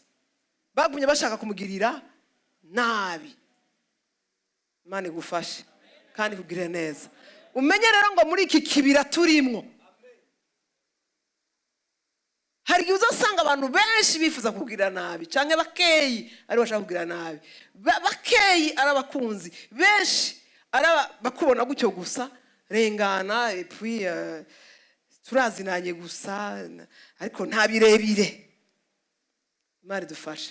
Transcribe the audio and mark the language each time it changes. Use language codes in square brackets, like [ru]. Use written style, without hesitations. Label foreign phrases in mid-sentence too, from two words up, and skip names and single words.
[rn] Bagumye bashaka kumugirira nabi. Imana igufashe kandi kugire neza. Umenye rero ngo muri iki kibira turimo, hari igihe uzasanga abantu benshi bifuza kugira nabi, canke bakeyi ari bashaka kugira nabi. Bakeyi arabakunzi, benshi bakubona gutyo gusa, rengana [fr] et puis [rn] turazinanye gusa, ariko nta birebire. Imana dufashe.